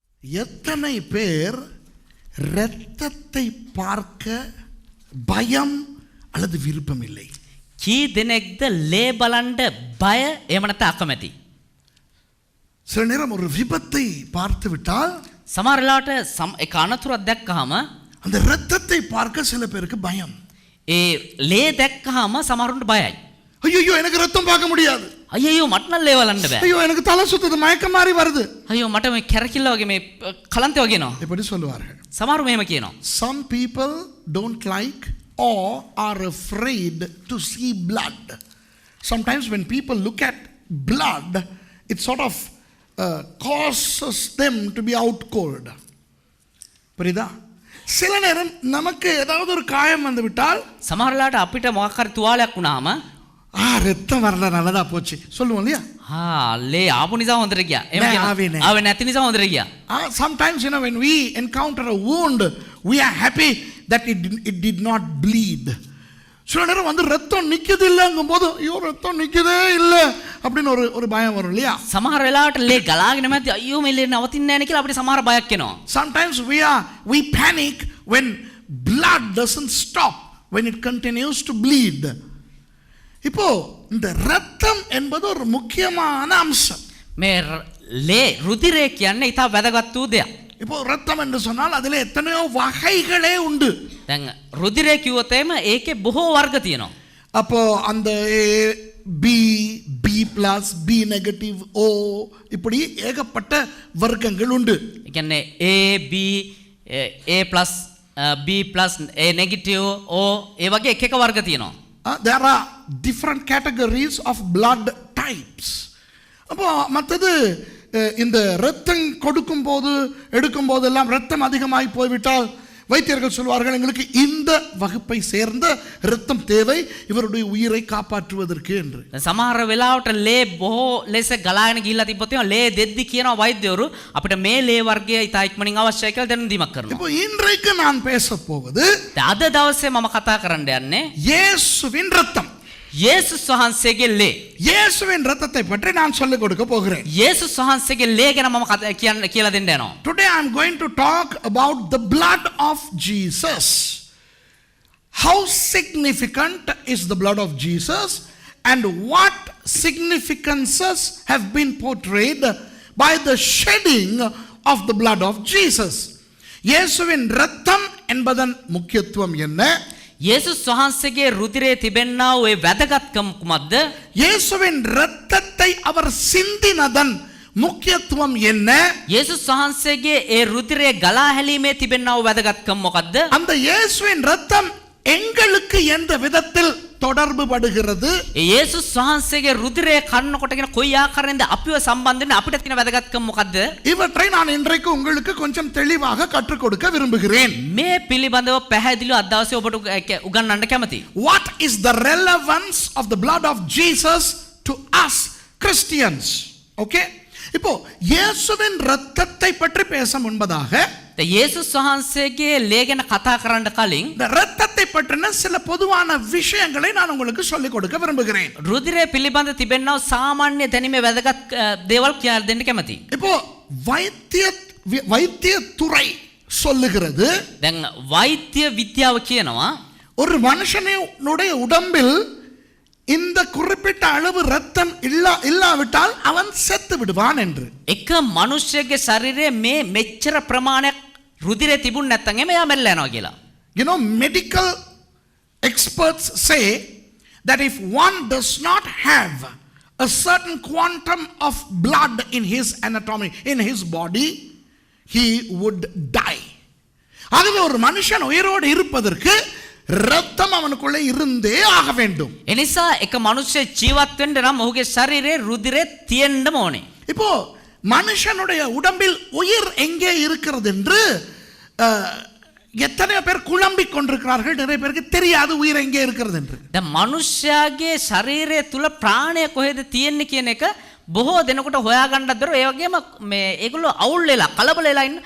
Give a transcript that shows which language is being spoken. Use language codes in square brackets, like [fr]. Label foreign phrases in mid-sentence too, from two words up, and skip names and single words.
[ta] எத்தனை பேர் இரத்தத்தை பார்க்க பயம் அல்லது விருப்பம் இல்லை? [si] කී දෙනෙක්ද ලේ බලන්න බය එහෙම නැත්නම් අකමැති? [ta] சில நேரம் ஒரு விபத்தை பார்த்து விட்டால் [si] සමහර වෙලාවට එක අනතුරක් දැක්කහම [ta] அந்த இரத்தத்தை பார்க்க சில பேருக்கு பயம். [si] ඒ ලේ දැක්කහම සමහරුන්ට බයයි. [ta] ஐயோ எனக்கு ரத்தம் பார்க்க முடியாது. [si] අයියෝ මට නම් ලේ බලන්න බෑ. [ta] ஐயோ எனக்கு தலை சுத்துது, மயக்கம் மாதிரி வருது. [si] අයියෝ මට මේ කැරකිල්ල වගේ මේ කලන්තය වගේ එනවා. [ta] இப்படி சொல்லுவார்கள். [si] සමහරු මෙහෙම කියනවා. [en] Some people don't like or are afraid to see blood. Sometimes when people look at blood, it sort of causes them to be out cold. [ta] புரியுதா? சில நேரம் நமக்கு ஏதாவது ஒரு காயம் வந்து விட்டால் [si] සමහර වෙලාවට අපිට මොකක් හරි තුවාලයක් වුණාම [ta] ரத்தம் வரல, நல்லதா போச்சு சொல்லுவோம் இல்லையா? [si] ලේ ආපු නිසා හොඳට ගියා. එහෙම කියනවා. ආවේ නැති නිසා හොඳට ගියා. [en] Sometimes when we encounter a wound, we are happy that it did not bleed. [ta] சில நேரம் வந்து ரத்தம் நிக்குது இல்லங்கும் போது ஐயோ ரத்தம் நிக்குதே இல்ல அப்படின்னு ஒரு பயம் வரும் இல்லையா? [si] සමහර වෙලාවට ලේ ගලාගෙන නැති අයියෝ මේ ලේ නවතින්නේ නැහැ නේ කියලා අපිට සමහර බයක් එනවා. [en] Sometimes we panic when blood doesn't stop, when it continues to bleed. [ta] இப்போ இந்த ரத்தம் என்பது ஒரு முக்கியமான அம்சம். [si] මේ ලේ රුධිරය කියන්නේ ඊට වැදගත් වූ දෙයක්. [ta] இப்போ ரத்தம் என்று சொன்னால் அதிலே எத்தனையோ வகைகளே உண்டு. [si] දැන් රුධිරය කිව්වොත් එහෙම ඒකේ බොහෝ වර්ග තියෙනවා. [ta] அப்போ அந்த B, B+, B நெகட்டிவ், O இப்படி ஏகப்பட்ட வர்க்கங்கள் உண்டு. [si] ඒ කියන්නේ A B A+, B+, A negative, O ඒ වගේ එක එක වර්ග තියෙනවා. [en] There are different categories of blood types. [ta] அப்போ மற்றது இந்த ரத்தம் கொடுக்கும் போது எடுக்கும் போதெல்லாம் ரத்தம் அதிகமாகி போய்விட்டால் வைத்தியர்கள் சொல்வார்கள் எங்களுக்கு இந்த வகுப்பை சேர்ந்த ரத்தம் தேவை இவருடைய உயிரை காப்பாற்றுவதற்கு என்று. [si] සමහර වෙලාවට ලේ බොහෝ ලෙස ගලාගෙන ගිහිල්ලා තිබ්බොත් ලේ දෙද්දි කියනවා වෛද්‍යවරු අපිට මේ ලේ වර්ගය ඉතා ඉක්මනින් අවශ්‍යයි කියලා දැනුම් දීමක් කරනවා. [ta] இப்போ இன்றைக்கு நான் பேச போவது [si] අද දවසේ මම කතා කරන්න යන්නේ [ta] இயேசுவின் ரத்தம். [si] යේසුස් වහන්සේගේ ලේ. [ta] இயேசுவின் ரத்தத்தை பற்றி நான் சொல்லிக் கொடுக்க போகிறேன். [si] යේසුස් වහන්සේගේ ලේ ගැන මම කියලා දෙන්න යනවා. [en] Today I am going to talk about the blood of Jesus. How significant is the blood of Jesus and what significances have been portrayed by the shedding of the blood of Jesus. [ta] இயேசுவின் ரத்தம் என்பதன் முக்கியத்துவம் என்ன? [si] යේසුස් වහන්සේගේ රුධිරයේ තිබෙනා වූ ඒ වැදගත්කම කුමක්ද? [ta] இயேசுவின் இரத்தத்தை அவர் சிந்தினதன் முக்கியத்துவம் என்ன? [si] යේසුස් වහන්සේගේ ඒ රුධිරයේ ගලා හැලීමේ තිබෙනා වූ වැදගත්කම මොකක්ද? [ta] அந்த இயேசுவின் இரத்தம் எங்களுக்கு எந்த விதத்தில் தொடர்பு படுகிறது? [si] යේසුස් වහන්සේගේ රුධිරය කන්න කොටගෙන කොයි ආකාරයෙන්ද අපිව සම්බන්ධ වෙන්නේ අපිට තියෙන වැදගත්කම මොකද්ද? [ta] இவற்றை நான் இன்றைக்கு உங்களுக்கு கொஞ்சம் தெளிவாக கற்றுக் கொடுக்க விரும்புகிறேன். [si] මේ පිළිබඳව පැහැදිලිව අද දවසේ ඔබට උගන්වන්න කැමතියි. [en] What is the relevance of the blood of Jesus to us Christians? Okay? [ta] இப்போ இயேசுவின் இரத்தத்தை பற்றி பேச முன்பதாக [si] යේසුස් වහන්සේගේ ලේ ගැන කතා කරන්න කලින් [ta] இந்த இரத்தத்தை பற்றின சில பொதுவான விஷயங்களை நான் உங்களுக்கு சொல்லிக் கொடுக்க விரும்புகிறேன். [si] රුධිරය පිළිබඳ තිබෙනා සාමාන්‍ය දැනීමේ වැදගත් දේවල් කියලා දෙන්න කැමතියි. [ta] இப்போ வைத்தியத்துறை சொல்லுகிறது, [si] දැන් වෛද්‍ය විද්‍යාව කියනවා [ta] ஒரு மனுஷனுடைய உடம்பில் இந்த குறிப்பிட்ட அளவு ரத்தம் இல்லாவிட்டால் அவன் செத்து விடுவான் என்று. [si] එක මනුෂ්‍යගේ ශරීරයේ මේ මෙච්චර ප්‍රමාණයක් රුධිරය තිබුණ නැත්නම් එයා මැරලා යනවා කියලා. [en] You know, medical experts say that if one does not have a certain quantum of blood in his anatomy, in his body, he would die. [ta] ஆகவே ஒரு மனுஷன் உயிரோடு இருப்பதற்கு ரத்தம் அவனுக்குள்ளே இருந்தே ஆக வேண்டும். [si] එනිසා එක මනුෂ්‍ය ජීවත් වෙන්න නම් ඔහුගේ ශරීරයේ රුධිරය තියෙන්නම ඕනේ. [ta] இப்போ மனுஷனுடைய உடம்பில் உயிர் எங்கே இருக்கிறது என்று எத்தனை பேர் குழம்பிக் கொண்டிருக்கிறார்கள். நிறைய பேருக்கு தெரியாது உயிர் எங்கே இருக்கிறது என்று. [si] දැන් මනුෂ්‍යයාගේ ශරීරය තුල ප්‍රාණය කොහෙද තියෙන්නේ කියන එක බොහෝ දෙනෙකුට හොයාගන්නත් බැරුව ඒ වගේම මේ ඒගොල්ලෝ අවුල් වෙලා කලබල වෙලා ඉන්න.